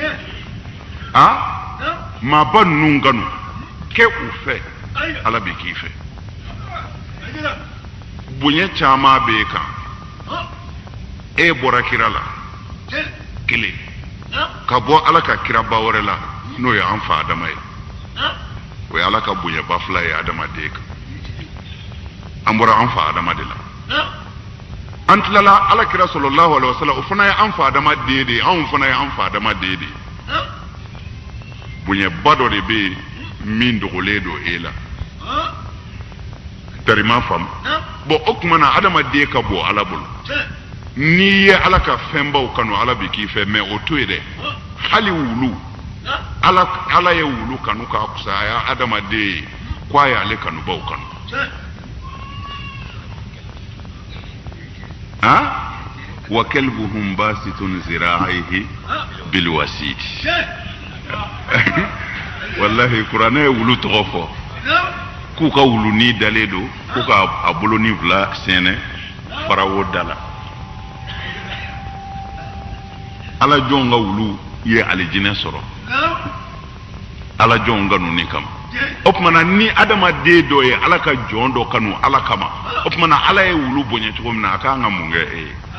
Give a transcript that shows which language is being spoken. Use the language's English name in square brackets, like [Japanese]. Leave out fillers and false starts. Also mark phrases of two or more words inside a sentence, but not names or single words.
[Bambara] maaba ninnu kanu kɛ u fɛ ala bɛ k'i fɛ bonya caman b'e kan e bɔra kira la kelen ka bɔ ala ka kiraba wɛrɛ la n'o ye an fa adama ye o ye ala ka bonyaba fila ye adamaden kan an bɔra an fa adama de la an tilala ala kira [Arabic] صلى الله عليه وسلم [Bambara] o fana ye an fa adamaden de ye anw fana ye an fa adamaden de ye bonyaba dɔ de bɛ yen min dogolen don e la tarima faamu bon o tuma na adamaden ka bɔ ala bolo n'i ye ala ka fɛnbaw kanu ala bɛ k'i fɛ mɛ o to yen dɛ hali wulu ala ye wulu kanu k'a kusaya adamaden ye k'a y'ale kanubaw kanu [Arabic] وكلبهم باسط ذراعيه بالوصيد [Bambara] wallahi kuranɛ ye wulu tɔgɔ fɔ k'u ka wulunin dalen don k'u ka a bolonin fila sɛnɛ farawo da la ala jɔnw ka wulu ye alijinɛ sɔrɔ ala jɔnw ka nunni kama o tuma na ni adamaden dɔ ye ala ka jɔn dɔ kanu ala kama o tuma na ala ye wulu bonya cogo min na a kan ka mun kɛ e ye